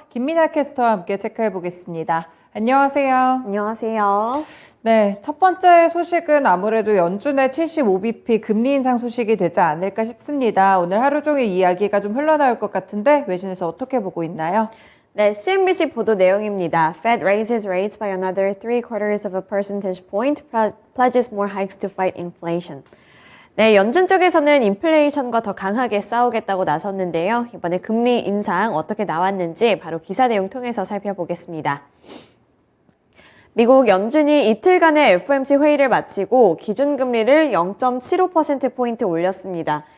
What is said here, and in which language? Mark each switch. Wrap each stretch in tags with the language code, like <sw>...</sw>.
<ko>김민아 캐스터와 함께 체크해 보겠습니다. 안녕하세요. 안녕하세요. 네, 첫 번째 소식은 아무래도 연준의 75bp 금리 인상 소식이 되지 않을까 싶습니다. 오늘 하루 종일 이야기가 좀 흘러나올 것 같은데 외신에서 어떻게 보고 있나요? 네, CNBC 보도 내용입니다.</ko> <en>Fed raises rates by another 3/4 of a percentage point, pledges more hikes to fight inflation.</en> <ko>네, 연준 쪽에서는 인플레이션과 더 강하게 싸우겠다고 나섰는데요. 이번에 금리 인상 어떻게 나왔는지 바로 기사 내용 통해서 살펴보겠습니다. 미국 연준이 이틀간의 FOMC 회의를 마치고 기준금리를 0.75%포인트 올렸습니다.</ko>